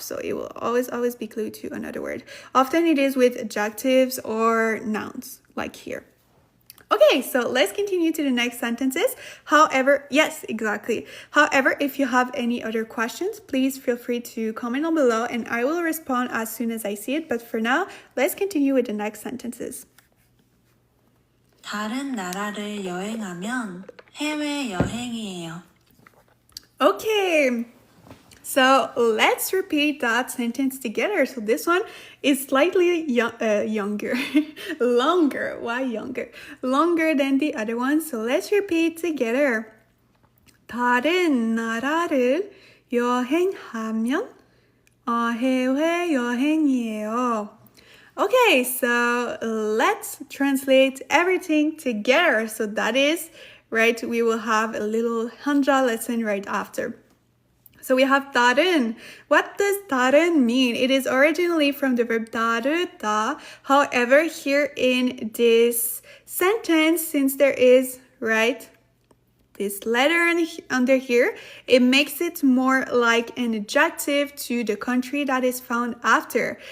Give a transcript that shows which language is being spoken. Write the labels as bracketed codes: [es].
[en] So it will always be glued to another word. Often it is with adjectives or nouns, like here. Okay, so let's continue to the next sentences. However, yes, exactly. However, if you have any other questions, please feel free to comment down below and I will respond as soon as I see it. But for now, let's continue with the next sentences. [ko] 다른 나라를 여행하면 해외 여행이에요. [en] Okay, so let's repeat that sentence together. So this one is slightly younger, longer. Why younger? Longer than the other one. So let's repeat together. [ko] 다른 나라를 여행하면 해외 여행이에요. [en] Okay, so let's translate everything together. So that is, right, we will have a little Hanja lesson right after. So we have 다른. What does 다른 mean? It is originally from the verb 다르다. However, here in this sentence, since there is, right, this letter under here, it makes it more like an adjective to the country that is found after.